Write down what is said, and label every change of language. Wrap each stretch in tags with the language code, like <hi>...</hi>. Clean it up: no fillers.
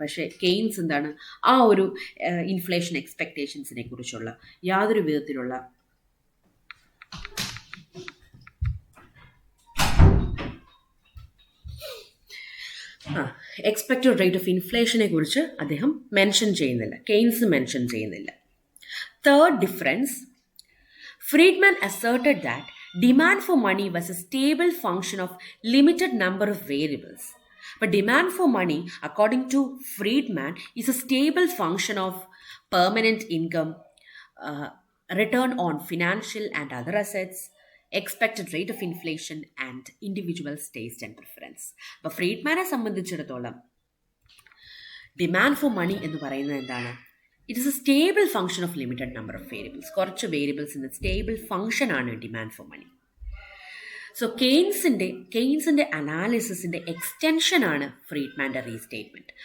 <ml>പക്ഷേ കെയ്ൻസ് എന്താണ്? ആ ഒരു ഇൻഫ്ലേഷൻ എക്സ്പെക്റ്റേഷൻസിനെ കുറിച്ചുള്ള യാതൊരു വിധത്തിലുള്ള എക്സ്പെക്റ്റഡ് റേറ്റ് ഓഫ് ഇൻഫ്ലേഷനെ കുറിച്ച് അദ്ദേഹം മെൻഷൻ ചെയ്യുന്നില്ല, കെയ്ൻസ് മെൻഷൻ ചെയ്യുന്നില്ല.</ml> <en>Third difference, Friedman asserted that demand for money was a stable function of limited number of variables. But demand for money, according to Friedman, is a stable function of permanent income, return on financial and other assets, expected rate of inflation, and individual's taste and preference.</en> <ml>അപ്പോൾ ഫ്രീഡ്മാനെ സംബന്ധിച്ചിടത്തോളം demand for money എന്ന് പറയുന്നത് എന്താണ്?</ml> <en>It is a stable function of limited number of variables.</en> <ml>കുറച്ച് വേരിയബിൾസിൻ്റെ stable ഫംഗ്ഷനാണ് demand for money. So കെയ്ൻസിൻ്റെ അനാലിസിസിൻ്റെ എക്സ്റ്റൻഷനാണ് ഫ്രീഡ്മാൻ്റെ റീസ്റ്റേറ്റ്മെൻറ്റ്.</ml>